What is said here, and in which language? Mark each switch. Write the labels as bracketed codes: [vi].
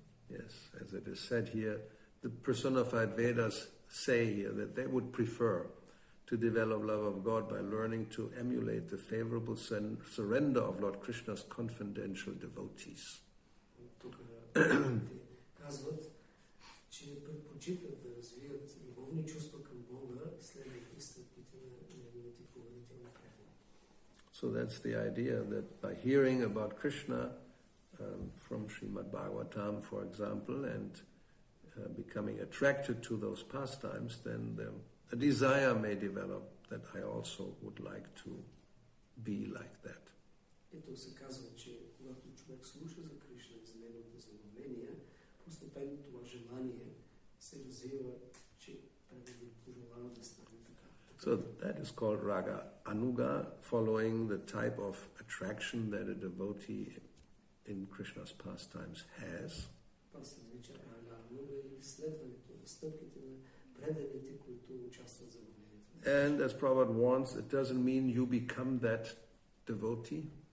[en] Yes, as it is said here, the personified Vedas say here that they would prefer to develop love of God by learning to emulate the favorable surrender of Lord Krishna's confidential devotees. [bg] Тук казват, че предпочитат да развият любовни чувства към Бога, следвайки стъпките на неговите повелителни предани. [en] So that's the idea that by hearing about Krishna from Srimad Bhagavatam, for example, and becoming attracted to those pastimes, then a desire may develop that I also would like to be like that. [bg] Ето се казва, че когато човек слуша за Кришна и за неговите забавления, постепенно това желание се развива, че би пожелава да стане така. [en] So that is called raga anuga, following the type of attraction that a devotee in Krishna's pastimes has. [bg] Това се нарича рага ануга или следването на стъпките на преданите, които участват в забавлението. [en] And as Prabhupada warns, it doesn't mean you become that devotee.